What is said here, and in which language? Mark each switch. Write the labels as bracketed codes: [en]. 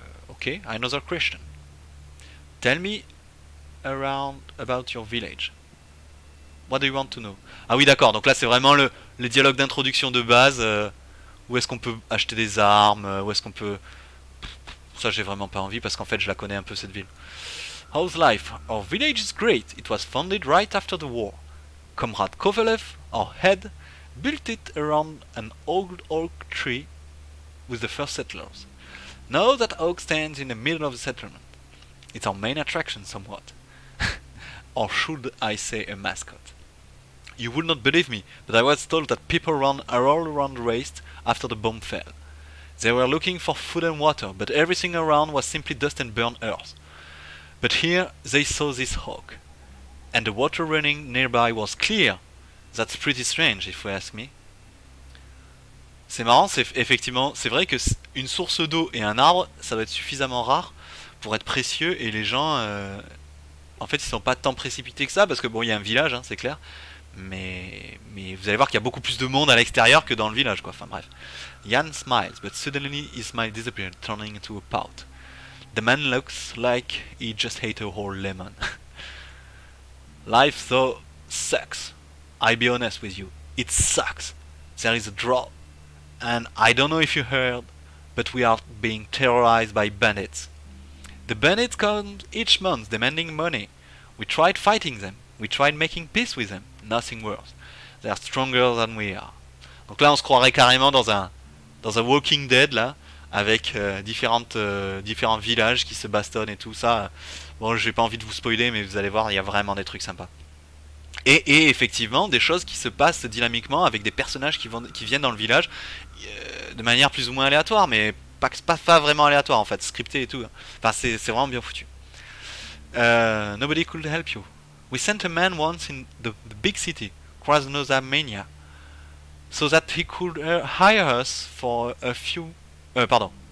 [en] Okay, another question. Tell me around about your village. What do you want to know? [fr] Ah oui d'accord, donc là c'est vraiment le dialogue d'introduction de base. Où est-ce qu'on peut acheter des armes, où est-ce qu'on peut... Ça j'ai vraiment pas envie parce qu'en fait je la connais un peu cette ville. [en] How's life? Our village is great. It was founded right after the war. Comrade Kovalev, our head, built it around an old oak tree with the first settlers. Now that oak stands in the middle of the settlement. It's our main attraction somewhat. Or should I say a mascot? You would not believe me, but I was told that people all around raced after the bomb fell. They were looking for food and water, but everything around was simply dust and burned earth. But here they saw this hawk, and the water running nearby was clear. That's pretty strange, if you ask me. [fr] C'est marrant, effectivement, c'est vrai que une source d'eau et un arbre, ça doit être suffisamment rare pour être précieux, et les gens, en fait, ils sont pas tant précipités que ça, parce que bon, il y a un village, hein, c'est clair. Mais vous allez voir qu'il y a beaucoup plus de monde à l'extérieur que dans le village, quoi. Enfin bref. [en] Jan smiles, but suddenly his smile disappeared, turning into a pout. The man looks like he just ate a whole lemon. Life though sucks. I'll be honest with you. It sucks. There is a drought. And I don't know if you heard, but we are being terrorized by bandits. The bandits come each month demanding money. We tried fighting them. We tried making peace with them. Nothing worse. They are stronger than we are. [fr] Donc là on se croirait carrément dans un Walking Dead là, avec différents villages qui se bastonnent et tout ça. Bon, j'ai pas envie de vous spoiler, mais vous allez voir, il y a vraiment des trucs sympas. Et effectivement des choses qui se passent dynamiquement avec des personnages qui viennent dans le village de manière plus ou moins aléatoire, mais pas vraiment aléatoire en fait, scripté et tout. Enfin c'est vraiment bien foutu. [en] Nobody could help you. We sent a man once in the big city, Krasnozamania, so that he could hire us for a few... pardon.